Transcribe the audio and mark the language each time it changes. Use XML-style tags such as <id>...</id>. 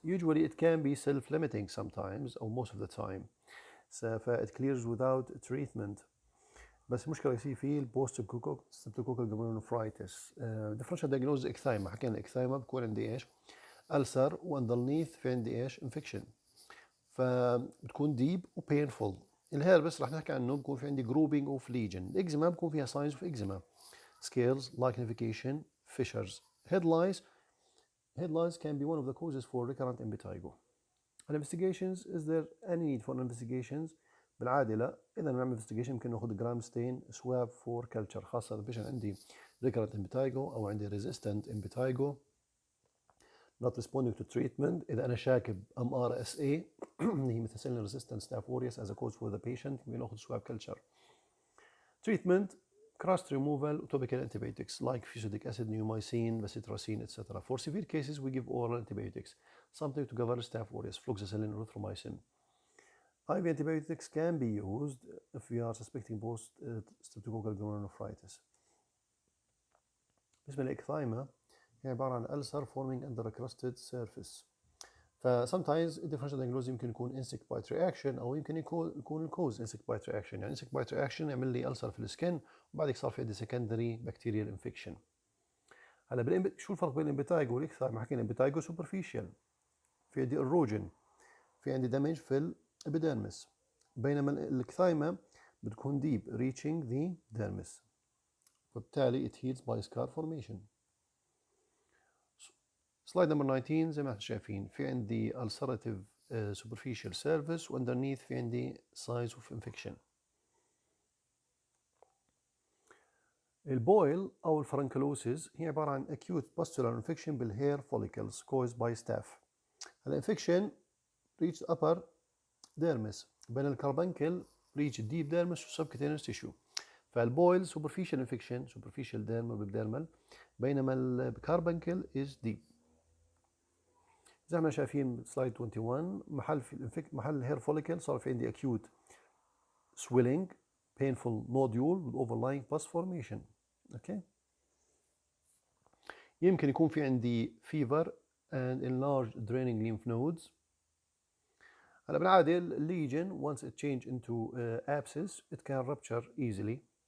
<en>Usually it can be self-limiting sometimes or most of the time. It clears without treatment.</en> <ar>بس المشكلة يصير فيه البوست ستريبتوكوكال</ar> <en>glomerulonephritis. differential diagnosis ecthyma.</en> <ar>حكينا الإكثايما بكون عندي إيش؟ ألسر وأندرنيث في عندي إيش؟</ar> <en>infection.</en> <ar>فبتكون</ar> <en>deep</en> <ar>و painful. الهيربس رح نحكي عنه بكون في عندي</ar> <en>grouping of lesion.</en> <ar>الإكزيما بكون فيها</ar> <en>signs of eczema. Scales, lichenification, fissures. Head lice can be one of the causes for recurrent impetigo. Investigations, is there any need for investigations؟</en> <ar>بالعادة لا. إذا نعمل</ar> <en>investigation</en> <ar>ممكن ناخذ جرام ستين</ar> <en>swab for culture، خاصة إذا patient عندي recurrent impetigo أو عندي resistant impetigo not responding to treatment.</en> <ar>إذا أنا شاكب</ar> <en>MRSA</en> <ar>اللي هي</ar> <en>methicillin resistant staph aureus as a cause for the patient ممكن ناخذ swab culture. Treatment: crust removal, topical antibiotics like fusidic acid, neomycin, bacitracin, etc. For severe cases, we give oral antibiotics, something to cover staph aureus, fluoxetine, erythromycin. IV antibiotics can be used if we are suspecting post-streptococcal glomerulonephritis.</en> <ar>بالنسبة للإكثايما هي عبارة عن</ar> <en>ulcer forming under a crusted surface. sometimes differential diagnosis</en> <ar>يمكن يكون</ar> <en>insect bite reaction أو يمكن يكون الكوز insect bite reaction. يعني insect bite reaction</en> <ar>يعمل لي ulcer في السكن وبعدك صار في عندي</ar> <en>secondary bacterial infection.</en> <ar>هلا شو الفرق بين الامبيتايجو والاكثايما؟ حكينا الامبيتايجو superficial، في عندي erosion، في عندي damage في الابيديرمس، بينما الاكثايما بتكون deep</ar> <en>reaching the dermis،</en> <ar>وبالتالي</ar> <en>it heals by scar formation.</en> <ar>سلايد نمبر 19 زي ما احنا شايفين في عندي</ar> <en>ulcerative superficial surface</en> <ar>واندرنيث في عندي</ar> <en>signs of infection.</en> <ar>البويل أو الفرنكلوسيس هي عبارة عن</ar> <en>acute pustular infection بالhair follicles caused by staph. الانفكشن reach upper dermis،</en> <ar>بين الكربنكل</ar> <en>reach deep dermis و subcutaneous tissue.</en> <ar>فالبويل</ar> <en>superficial infection superficial dermal بالdermal،</en> <ar>بينما الكربنكل</ar> <en>is deep.</en> <ar>زي ما شايفين سلايد 21 محل الهير فوليكل صار في عندي</ar> <en>acute swelling, painful nodule with overlying pus formation. Okay.</en> <ar>يمكن يكون في عندي</ar> <en>fever and enlarged draining lymph nodes.</en> <ar>هلا بالعادة</ar> <en>lesion once it change into abscess it can rupture easily.</en>